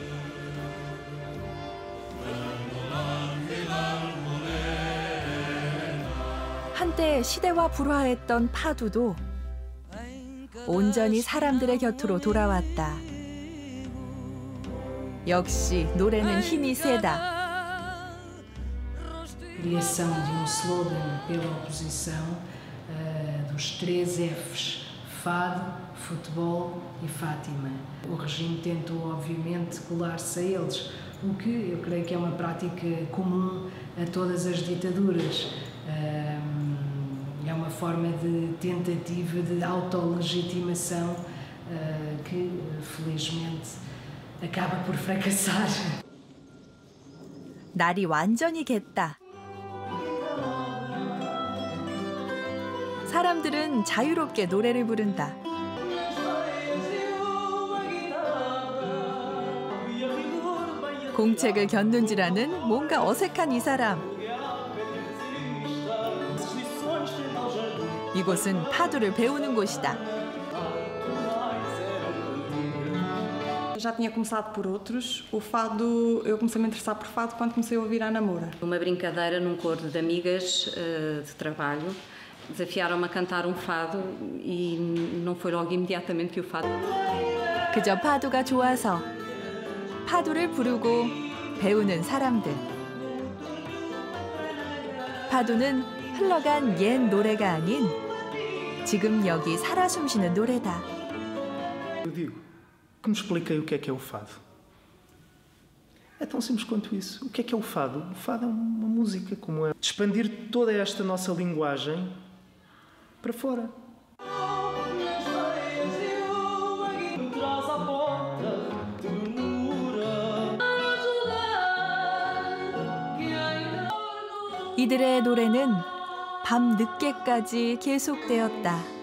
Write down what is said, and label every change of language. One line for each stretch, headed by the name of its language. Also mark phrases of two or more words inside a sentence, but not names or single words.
Korean: 한때 시대와 불화했던 파두도 온전히 사람들의 곁으로 돌아왔다. 역시 노래는 힘이 세다.
Portuguese: Criação de slogan pela oposição dos 3 Fs, Fado, Futebol e Fátima. O regime tentou, obviamente, colar-se a eles, o que eu creio que é uma prática comum a todas as ditaduras. É uma forma de tentativa de autolegitimação que, felizmente, acaba por fracassar.
Korean: 날이 완전히 갰다. 사람들은 자유롭게 노래를 부른다. 공책을 곁눈질하는 뭔가 어색한 이 사람. 이곳은 파도를 배우는 곳이다.
Portuguese: Já tinha começado por outros. O fado, eu comecei a me interessar por fado quando comecei a ouvir a Namora. Uma brincadeira num coro de amigas de trabalho. Desafiaram-me a cantar um fado e não foi logo imediatamente que o fado...
Korean: 그저 파도가 좋아서 파도를 부르고 배우는 사람들. 파도는 흘러간 옛 노래가 아닌 지금 여기 살아 숨쉬는 노래다.
Portuguese: Eu digo, que me expliquei o que é o fado. É tão simples quanto isso. O que é o fado? O fado é uma música, como é. Expandir toda esta nossa linguagem para fora.
Korean: 이들의 노래는 밤 늦게까지 계속되었다.